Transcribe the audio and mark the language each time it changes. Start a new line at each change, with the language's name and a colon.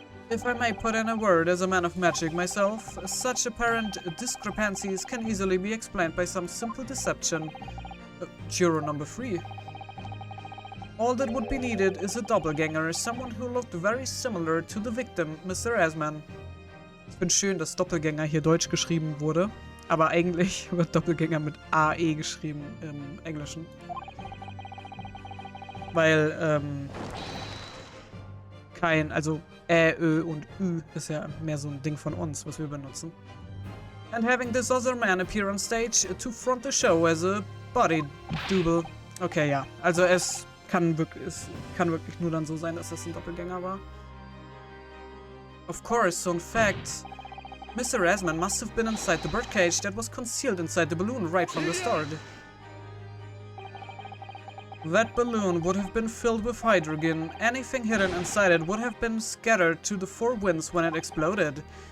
English: If I may put in a word as a man of magic myself, such apparent discrepancies can easily be explained by some simple deception. Juror number 3. All that would be needed is a doppelganger, someone who looked very similar to the victim, Mr. Asman.
German: Ich finde schön, dass Doppelgänger hier Deutsch geschrieben wurde, aber eigentlich wird Doppelgänger mit AE geschrieben im Englischen. Weil, also Ö und Ü ist ja mehr so ein Ding von uns, was wir benutzen.
English: And having this other man appear on stage to front the show as a body double.
German: Okay, ja. Also es kann wirklich nur dann so sein, dass es ein Doppelgänger war.
English: Of course, so in fact, Mr. Asman must have been inside the birdcage that was concealed inside the balloon right from the start. That balloon would have been filled with hydrogen. Anything hidden inside it would have been scattered to the four winds when it exploded.